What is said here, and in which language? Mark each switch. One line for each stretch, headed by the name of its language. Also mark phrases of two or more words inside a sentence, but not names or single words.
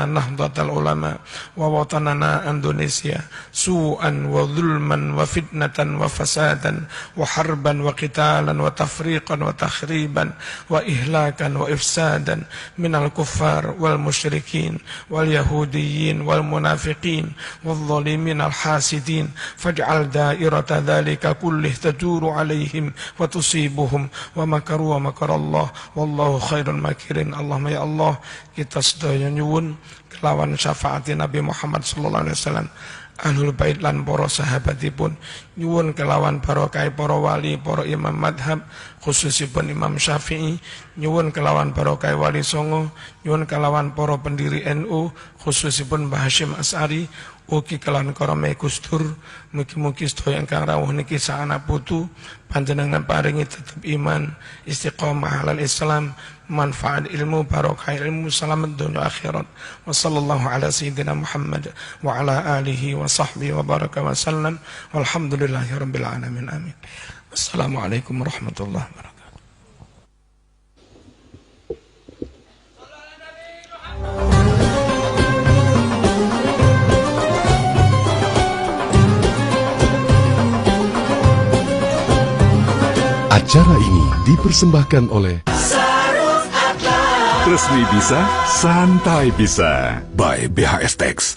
Arabic: نهضة العلماء ووطننا إندونيسيا سوءا وظلما وفتنة وفسادا وحربا وقتالا وتفريقا وتخريبا وإهلاكا وإفسادا من الكفار والمشركين واليهوديين والمنافقين والظالمين الحاسدين، فاجعل دائرة ذلك كله تدور عليهم وتصيبهم ومكروا ومكر الله والله خير الماكرين. اللهم يا الله,
Javanese: kita sedaya nyuwun kelawan syafaat Nabi Muhammad
Arabic: صلى الله عليه وسلم, أهل البيت
Javanese: lan para sahabatipun, nyuwun kelawan barokah para wali, para imam madhab, khususipun Imam Syafi'i, nyuwun kelawan barokah wali songo, nyuwun kelawan para pendiri NU, khususipun Mbah Hasyim Asy'ari, ugi kelawan karame Gustur. Mugi-mugi sedaya ingkang rawuh niki saana putu panjenengan paringi tetep iman,
Arabic: استقامة على الإسلام,
Javanese: manfaat ilmu, barokah ilmu, selamat dunia akhirat.
Arabic: وصلى الله على سيدنا محمد وعلى آله وصحبه وبارك وسلم. والحمد لله رب العالمين. Amin. والسلام عليكم ورحمة الله وبركاته.
Indonesian: Acara ini dipersembahkan oleh Resmi Bisa, Santai Bisa by BHS Tax.